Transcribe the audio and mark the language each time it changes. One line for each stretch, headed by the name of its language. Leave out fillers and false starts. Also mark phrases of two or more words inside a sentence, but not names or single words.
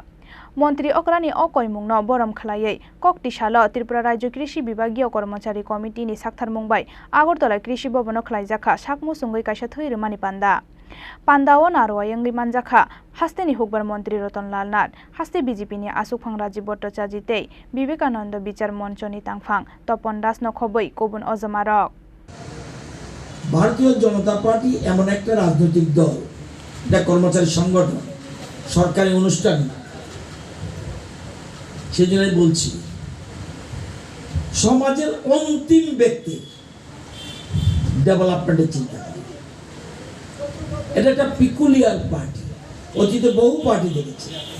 Kok Borok: Mantri Okrani Okoimungno Borom Khlaiye Kokti Shalo Tripura Rajya Krishi Bibagiya Karmachari Committee ni Saktharmung bai Agartala Krishi Bobano Khlaijakha Sakmung kaisa thuiri mani panda. Pandao naro yangi manjakha haste ni hukbar Mantri Ratanlal Nath haste BJP ni Asukphang Rajya Bhattacharya tei Vivekananda Bichar Moncho ni tangphang Topon Das no khoboi kobun ajamarok.
Bangla: ভারতীয় জনতা পার্টি এমন একটা রাজনৈতিক দল যা কর্মচারী সংগঠন সরকারি অনুষ্ঠান সেজন্যই বলছি সমাজের অন্তিম ব্যক্তি ডেভেলপমেন্টের চিন্তা করে এটা একটা
English: peculiar party
Bangla: অতীতে বহু পার্টি দেখেছি